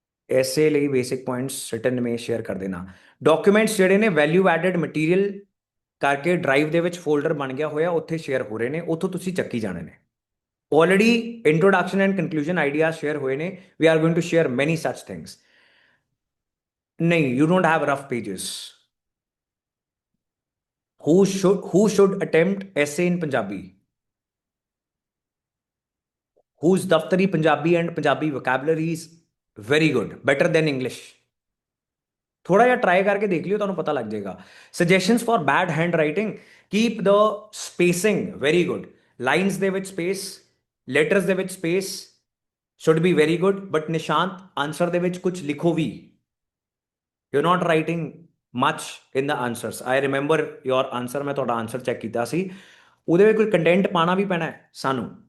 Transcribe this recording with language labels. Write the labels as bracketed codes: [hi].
[pa] ਐਸੇ ਲਈ basic points written ਮੇ share ਕਰ ਦੇਣਾ। ਡਾਕੂਮੈਂਟਸ ਜਿਹੜੇ ਨੇ ਵੈਲਿਊ ਐਡਡ ਮਟੀਰੀਅਲ ਕਰਕੇ ਡਰਾਈਵ ਦੇ ਵਿੱਚ ਫੋਲਡਰ ਬਣ ਗਿਆ ਹੋਇਆ, ਉੱਥੇ ਸ਼ੇਅਰ ਹੋ ਰਹੇ ਨੇ, ਉੱਥੋਂ ਤੁਸੀਂ ਚੱਕੀ ਜਾਣੇ ਨੇ। Already introduction and conclusion ideas share ਹੋਏ ਨੇ। [en] We are going to share many such things. ਨਹੀਂ, you don't have rough pages. who should attempt essay in Punjabi? Whose daftari Punjabi and Punjabi vocabulary is very good, better than English? [hi] थोड़ा ਜਿਹਾ try करके देख लियो, [pa] ਤੁਹਾਨੂੰ ਪਤਾ ਲੱਗ ਜਾਏਗਾ। [en] Suggestions for bad handwriting, keep the spacing very good. [pa] Lines ਦੇ ਵਿੱਚ ਸਪੇਸ, ਲੈਟਰਸ ਦੇ ਵਿੱਚ space [en] should be very good, [pa] but Nishant answer ਦੇ ਵਿੱਚ ਕੁਝ ਲਿਖੋ ਵੀ। [en] You're not writing much in the answers. I remember your answer, [pa] मैं ਤੁਹਾਡਾ ਆਨਸਰ ਚੈੱਕ ਕੀਤਾ ਸੀ, ਉਹਦੇ ਵਿੱਚ ਕੋਈ ਕੰਟੈਂਟ ਪਾਣਾ ਵੀ ਪੈਣਾ ਹੈ ਸਾਨੂੰ।